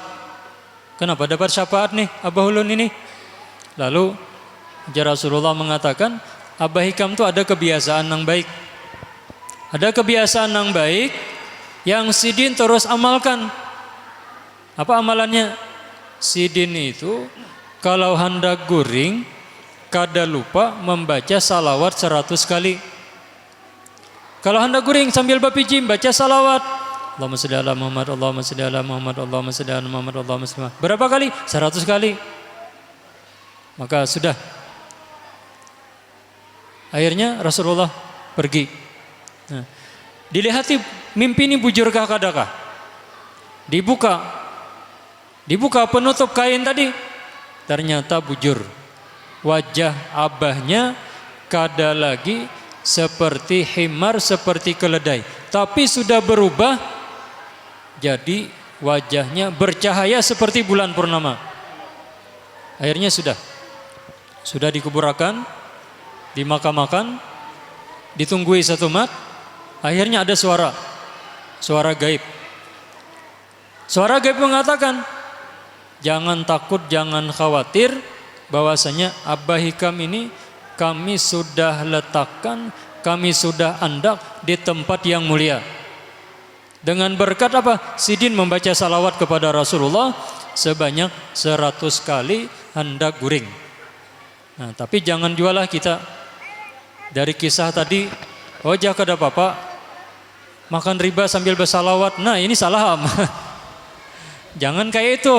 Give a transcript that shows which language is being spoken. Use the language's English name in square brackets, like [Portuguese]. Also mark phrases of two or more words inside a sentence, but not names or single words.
[Indonesian] Kenapa dapat syafaat nih Abah Ulun ini? Lalu ya Rasulullah mengatakan, Abah Hikam itu ada kebiasaan yang baik. Ada kebiasaan yang baik yang Sidin terus amalkan. Apa amalannya? [Banjar] Sidin itu kalau hendak guring kada lupa membaca salawat 100 kali. Kalau hendak guring sambil bapijim baca salawat. [Arabic] اللهم صل على محمد، اللهم صل على محمد، اللهم صل على محمد، اللهم صل على محمد. [Indonesian] Berapa kali? 100 kali. Maka sudah. Akhirnya Rasulullah pergi. [Banjar] Nah, dilihati mimpi ini bujurkah kadakah? Dibuka penutup kain tadi, ternyata bujur. Wajah abahnya kada lagi seperti himar, [Indonesian] seperti keledai, tapi sudah berubah jadi wajahnya bercahaya seperti bulan purnama. Akhirnya sudah dikuburkan, dimakamakan, ditunggui 1 mat. Akhirnya ada suara gaib. Suara gaib mengatakan, jangan takut, jangan khawatir, bahwasanya Abah Hikam ini kami sudah letakkan, kami sudah andak di tempat yang mulia. Dengan berkat apa? [Banjar] Sidin membaca salawat kepada Rasulullah sebanyak 100 kali hendak guring. Nah, tapi jangan jualah kita dari kisah tadi, oh jaka ada bapak makan riba sambil bersalawat. [Indonesian] Nah, ini salah. Jangan kayak itu.